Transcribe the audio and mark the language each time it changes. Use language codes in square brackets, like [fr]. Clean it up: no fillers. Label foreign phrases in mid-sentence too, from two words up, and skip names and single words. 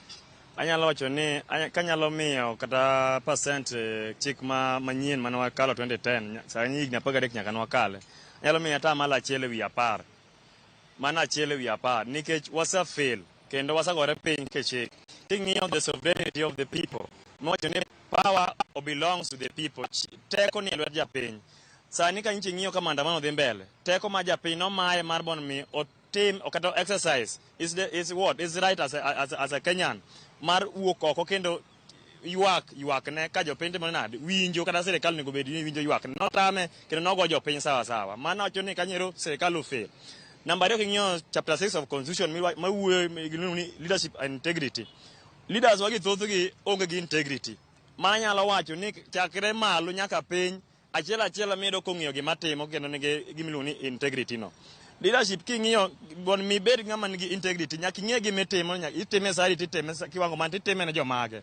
[luo] Anyalo wacho ni kanyalo miyo kata percent chik manyien mane wakalo 2010 sani higni 13 nyaka ne wakale anyalo miyo atamalo 1 ewi 10 mana 1 ewi 10 nikech wasefail kendo wasagore piny kechik king'iyo [en] the sovereignty of the people [luo] mowacho ni [en] power belongs to the people [luo] teko ni e lwet japiny. Sani ka inchi ng'iyo ka maandamano dhi mbele teko ma japiny nomaye mar mondo mi otim kata [en] exercise is what is right as a Kenyan [luo] mar wuok oko kendo ywak ne ka jopiny timo nade winjo kata sirikal nego bed ni winjo ywak notame kendo nogo jopiny sawa mano wacho ni kanyero sirikal ofail. Namba 2 king'iyo [en] chapter 6 of constitution [luo] ma wuoyo ni [en] leadership and integrity. [luo] Leaders wagi thothgi onge gi integrity. Manyalo wacho ni chakre malo nyaka piny achiel mido kong'iyo gima timo kendo nigi gimiluongo ni integrity no. Leadership king'iyo bon mi bed ng'ama nigi integrity nyaka ing'e gima itimo itime sari titime kiwango man titime ne jomage.